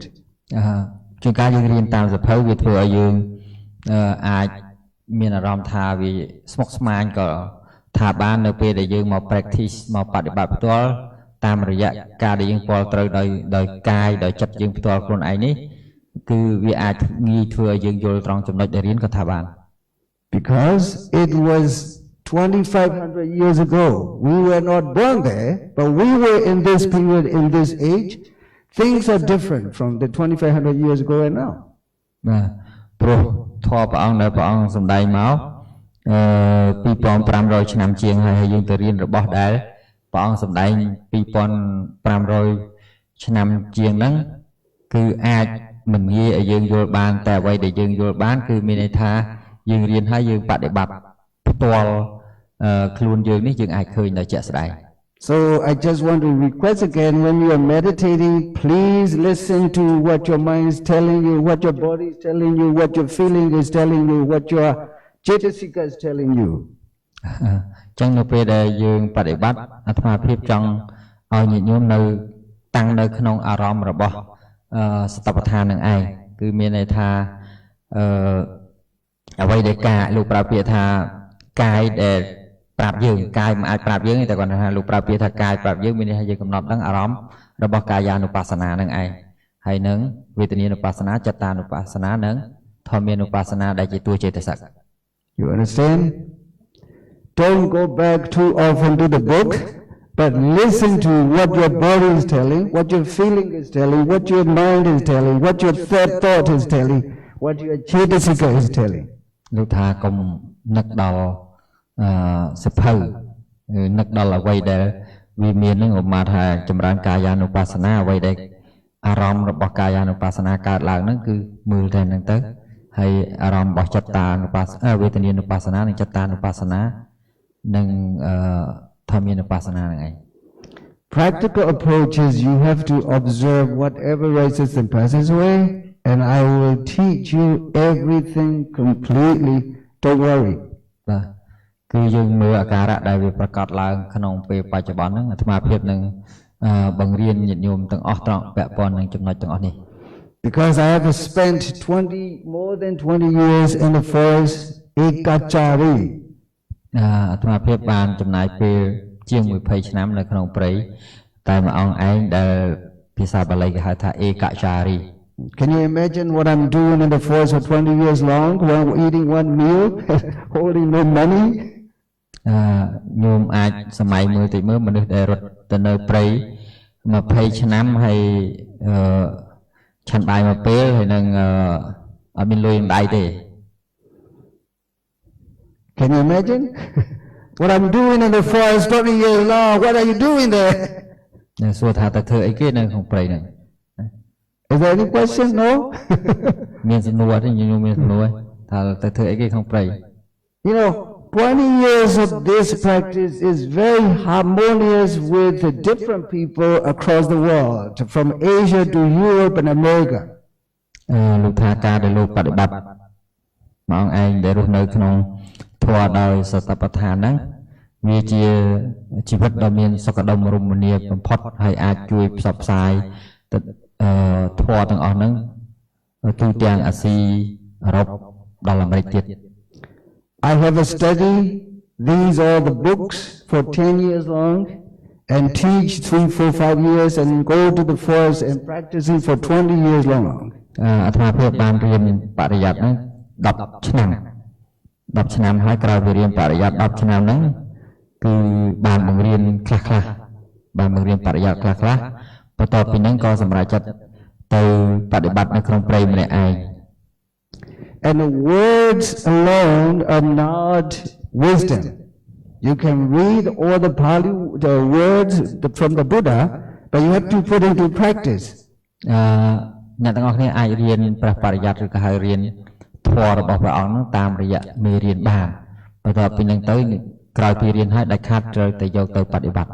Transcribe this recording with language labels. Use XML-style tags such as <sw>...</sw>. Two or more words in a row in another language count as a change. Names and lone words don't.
<km>ជាការយើងរៀនតាមសភៅវាធ្វើឲ្យយើងអាចមានអារម្មណ៍ថាវាស្មុគស្មាញក៏ថាបាននៅពេលដែលយើងមក practice មកបដិបត្តិផ្ទាល់តាមរយៈការដែលយើងពលត្រូវដោយកាយដោយចិត្តយើងផ្ទាល់ខ្លួនឯងនេះគឺវាអាចងាយធ្វើឲ្យយើងយល់ត្រង់ចំណុចដែលរៀនក៏ថាបាន</km> <en>Because it was 2,500 years ago. We were not born there, but we were in this period, in this age. Things are different from the 2,500 years ago and now.</en> <km>បាទព្រោះធម៌ព្រះអង្គដែលព្រះអង្គសម្ដែងមក2500ឆ្នាំជាងហើយយើងទៅរៀនរបស់ដែលព្រះអង្គសម្ដែង2500ឆ្នាំជាងហ្នឹងគឺអាចមិនងាយឲ្យយើងយល់បានតែអ្វីដែលយើងយល់បានគឺមានន័យថាយើងរៀនហើយយើងបដិបត្តិផ្ទាល់ខ្លួនយើងនេះយើងអាចឃើញដល់ជាក់ស្ដែង</km> <en>So I just want to request again, when you are meditating, please listen to what your mind is telling you, what your body is telling you, what your feeling is telling you, what your cetasika is telling you.</en> <km>ចឹងនៅពេលដែលយើងបដិបត្តិអាត្មាភាពចង់ឲ្យញាតិញោមនៅតាំងនៅក្នុងអារម្មណ៍របស់សតបដ្ឋាននឹងឯងគឺមានន័យថាអ្វីដែលកាយលោកប្រើពាក្យថាកាយដែលប្រាប់យើងកាយមិនអាចប្រាប់យើងទេតែគាត់ថាលោកប្រើពាក្យថាកាយប្រាប់យើងមានន័យថាយើងកំណត់ដឹងអារម្មណ៍របស់កាយានុបស្សនានឹងឯងហើយនឹងវេទនានុបស្សនាចិត្តានុបស្សនានិងធម្មានុបស្សនាដែលជាតួចេតសិក</km> <en>You understand? Don't go back too often to the book, but listen to what your body is telling, what your feeling is telling, what your mind is telling, what your third thought is telling, what your cetasika is telling.</en> <km>លោកថាកុំនឹកដល់សិភៅនឹកដល់អ្វីដែលវាមាននឹងឧបមាថាចម្រើនកាយានុបស្សនាអ្វីដែលអារម្មណ៍របស់កាយានុបស្សនាកើតឡើងហ្នឹងគឺមើលតែហ្នឹងទៅហើយអារម្មណ៍របស់ចិត្តតានុបស្សនាវេទនានុបស្សនានិងចិត្តតានុបស្សនានិងធម្មានុបស្សនាហ្នឹងឯង</km> <en>Practical approach is you have to observe whatever rises and passes away, and I will teach you everything completely. Don't worry.</en> <km>បាទគឺយើងមើលអាការៈដែលវាប្រកបឡើងក្នុងពេលបច្ចុប្បន្នហ្នឹងអាត្មាភាពនឹងបង្រៀនញាតិញោមទាំងអស់ត្រង់ពាក់ព័ន្ធនឹងចំណុចទាំងអស់នេះ</km> <en>Because I have spent more than 20 years in the forest ekachari.</en> <km>អាត្មាភាពបានចំណាយពេលជាង20ឆ្នាំនៅក្នុងព្រៃតែមួយអង្គឯងដែលភាសាបាលីគេហៅថាអេកចារី</km> <en>Can you imagine what I'm doing in the forest for 20 years long while eating one meal, holding no money?</en> <km>ញោមអាចសម័យមើលតិចមើលមនុស្សដែលរត់ទៅនៅព្រៃ20ឆ្នាំហើយឆាន់បាយមួយពេលហើយនឹងអត់មានលុយដៃទេ</km> <en>Can you imagine what I'm doing in the forest 20 years long? What are you doing there?</en> <km>សួរថាទៅធ្វើអីគេនៅក្នុងព្រៃហ្នឹង</km> <en>Is there any question? No?</en> <km>មានសំណួរទេញោមមានសំណួរថាទៅធ្វើអីគេក្នុងព្រៃ</km> <en>You know, 20 years of this practice is very harmonious with the different people across the world, from Asia to Europe and America.</en> <km>លោកថាការដែលលោកបដិបត្តិមកឯងដែលរស់នៅក្នុងធម៌ដោយសតបដ្ឋានហ្នឹងវាជាជីវិតដ៏មានសុខដុមរមនាបំផុតហើយអាចជួយផ្សព្វផ្សាយទៅធម៌ទាំងអស់ហ្នឹងទូទាំងអាស៊ីអឺរ៉ុបដល់អាមេរិកទៀត</km> <en>I have studied these all the books for 10 years long and teach 3, 4, 5 years and go to the forest and practicing for 20 years long.</en> <km>អាត្មាភាពបានរៀនបរិយ័តហ្នឹង10ឆ្នាំហើយក្រោយពីរៀនបរិយ័ត10ឆ្នាំហ្នឹងគឺបានបង្រៀនខ្លះបានបង្រៀនបរិយ័តខ្លះបន្ទាប់ពីហ្នឹងក៏សម្រេចចិត្តទៅបដិបត្តិនៅក្នុងព្រៃម្នាក់ឯង</km> <en>And the words alone are not wisdom. You can read all the Pali, the words from the Buddha, but you have to put into practice.</en> <km>អ្នកទាំងអស់គ្នាអាចរៀនព្រះបរិយ័តឬក៏ហៅរៀនធម៌របស់ព្រះអង្គហ្នឹងតាមរយៈមេរៀនបានបន្ទាប់ពីហ្នឹងទៅក្រោយពីរៀនហើយដាច់ខាតត្រូវតែយកទៅបដិបត្តិ</km>